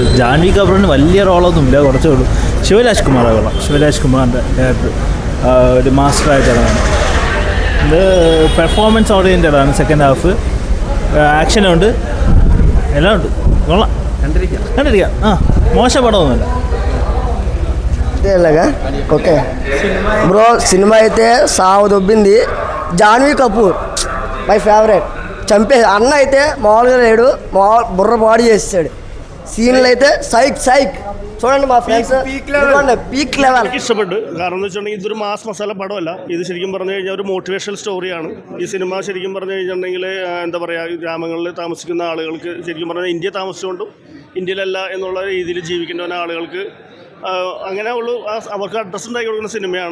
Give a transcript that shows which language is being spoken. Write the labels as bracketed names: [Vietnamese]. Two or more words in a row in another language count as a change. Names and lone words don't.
[Malayalam] ജാൻവി കപൂറിന് വലിയ റോളൊന്നുമില്ല, കുറച്ചേ ഉള്ളൂ. ശിവരാജ് കുമാറാണ് കൊള്ളാം. ശിവരാജ് കുമാറിൻ്റെ ക്യാരക്ടർ ഒരു മാസ്റ്ററായിട്ടാണ്. ഇത് [English] performance oriented. second half [Malayalam] ആക്ഷനുണ്ട്, എല്ലാം ഉണ്ട്. കൊള്ളാം, കണ്ടിരിക്കാം. മോശം പടമൊന്നുമില്ല. [English] okay bro, [Telugu] సినిమా అయితే సావు దొబ్బింది. జాన్వీ కపూర్ [English] my favourite. [Telugu] అన్న అయితే మామూలుగా లేడు, బుర్ర బాడీ చేస్తాడు. సీన్లు అయితే సైక్ చూడండి, మా ఫ్రెండ్స్ [English] peak level. [Malayalam] എനിക്ക് ഇഷ്ടപ്പെട്ടു. കാരണം എന്ന് വെച്ചിട്ടുണ്ടെങ്കിൽ ഇതൊരു മാസ് മസാല പടമല്ല. ഇത് ശരിക്കും പറഞ്ഞു കഴിഞ്ഞാൽ ഒരു [English] motivational story. [Malayalam] ഈ സിനിമ ശരിക്കും പറഞ്ഞു കഴിഞ്ഞിട്ടുണ്ടെങ്കിൽ എന്താ പറയുക, ഗ്രാമങ്ങളിൽ താമസിക്കുന്ന ആളുകൾക്ക്, ശരിക്കും പറഞ്ഞാൽ ഇന്ത്യ താമസിച്ചുകൊണ്ടും ഇന്ത്യയിലല്ല എന്നുള്ള രീതിയിൽ ജീവിക്കേണ്ട ആളുകൾക്ക് അങ്ങനെ ഉള്ളൂ, അവർക്ക് അഡ്രസ്സ് ഉണ്ടാക്കി കൊടുക്കുന്ന സിനിമയാണ്.